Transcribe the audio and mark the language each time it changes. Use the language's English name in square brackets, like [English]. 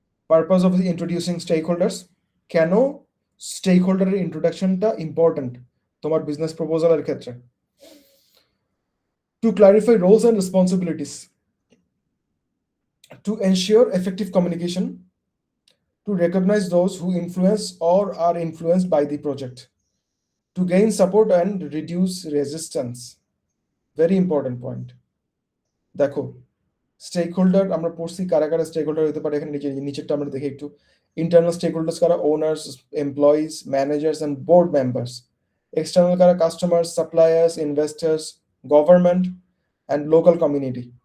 [English] Purpose of introducing stakeholders. [Bangla] কেন stake হোল্ডারের ইন্ট্রোডাকশনটা important তোমার বিজনেস প্রপোজালের ক্ষেত্রে? [English] To clarify roles and responsibilities, to ensure effective communication, to recognize those who influence or are influenced by the project, to gain support and reduce resistance. Very important point. [Bangla] দেখো stake holder আমরা পড়ছি কারা কারা stake holder হতে পারে, এখানে নিচেরটা আমরা দেখি একটু। ইন্টারনাল স্টেক হোল্ডার্স কারা? [English] Owners, employees, managers and board members. External কারা? Customers, suppliers, investors, government and local community.